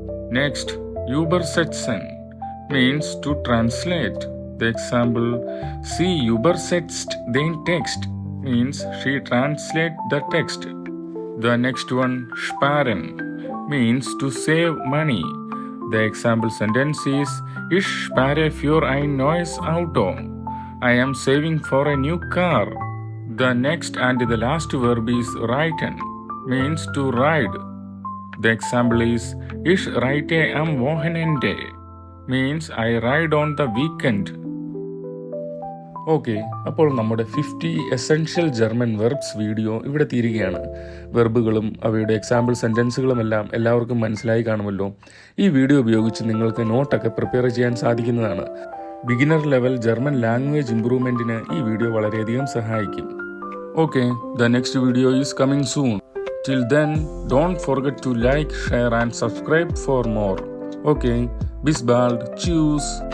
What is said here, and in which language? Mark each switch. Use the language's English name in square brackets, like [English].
[English] Next, übersetzen, means to translate. The example, [German] sie übersetzt den Text, [English] means she translates the text. The next one, sparen, means to save money. The example sentence is, [German] ich spare für ein neues Auto. [English] I am saving for a new car. The next and the last verb is reiten, means to ride. The example is, [German] ich reite am Wochenende, [English] means I ride on the weekend. [Malayalam] Okay, അപ്പോൾ നമ്മുടെ 50 essential German verbs video ഇവിടെ തീരുകയാണ്. വെർബുകളും അവയുടെ example സെൻറ്റൻസുകളുമെല്ലാം എല്ലാവർക്കും മനസ്സിലായി കാണുമല്ലോ. ഈ video ഉപയോഗിച്ച് നിങ്ങൾക്ക് നോട്ടൊക്കെ പ്രിപ്പയർ ചെയ്യാൻ സാധിക്കുന്നതാണ്. ബിഗിനർ ലെവൽ ജർമ്മൻ ലാംഗ്വേജ് ഇംപ്രൂവ്മെൻറ്റിന് ഈ വീഡിയോ വളരെയധികം സഹായിക്കും. [English] Okay, the next video is coming soon. Till then, don't forget to like, share and subscribe for more. Okay, [German] bis bald. Tschüss.